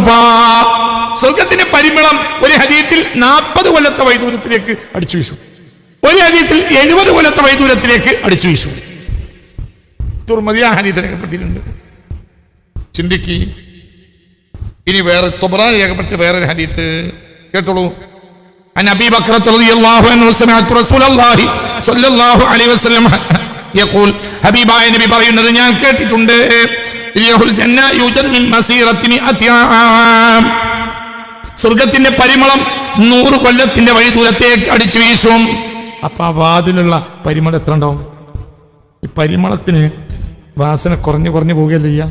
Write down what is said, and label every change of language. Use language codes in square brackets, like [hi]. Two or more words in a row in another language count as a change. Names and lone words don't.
[ml] സ്വർഗത്തിന്റെ പരിമളം ഒരു ഹദീസിൽ 40 കൊല്ലത്തെ വൈദൂരത്തിലേക്ക് അടിച്ചു വീശും. ഒരു ഹദീസിൽ 70 കൊല്ലത്തെ വൈദൂരത്തിലേക്ക് അടിച്ചു വീശും. തുർമദി ആ ഹദീസ് രേഖപ്പെടുത്തിയിട്ടുണ്ട്. ചിന്തിക്ക്. ഇനി വേറെ തൊബ്രാനി രേഖപ്പെടുത്തിയ വേറൊരു ഹദീസ് കേട്ടോളൂ. [ar] عن أبي بكرة رضي الله عنه سمعت رسول الله صلى الله عليه وسلم يقول [ml] ഹബീബായ നബി പറയുന്നത് ഞാൻ കേട്ടിട്ടുണ്ട്. [ar] ريح الجنة يوجد من مسيرة 100 عام. [ml] സ്വർഗത്തിന്റെ പരിമളം 100 കൊല്ലത്തിന്റെ വഴി ദൂരത്തേക്ക് അടിച്ചു വീശും. അപ്പൊ ആ വാതിലുള്ള പരിമളം എത്ര ഉണ്ടാവും? ഈ പരിമളത്തിന് വാസന കുറഞ്ഞു പോവുകയല്ലേ ചെയ്യാ?